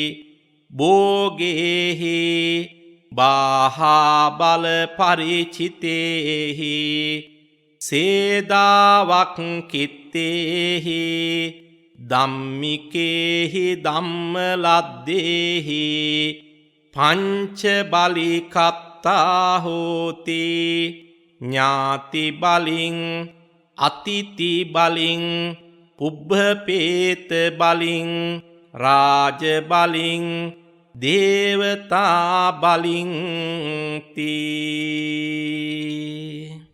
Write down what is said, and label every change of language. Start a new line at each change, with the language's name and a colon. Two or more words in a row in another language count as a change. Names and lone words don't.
Pali: භෝගේහි බාහා බල පරිචිතේහි සේදාවක් කිත්තේහි ධම්මිකේහි ධම්මලද්දේහි පංච බලිකත්තා හෝති ඥාති බලින් අතිති බලින් පුබ්බපේත බලින් රාජ බලින් දේවතා බලින් තී.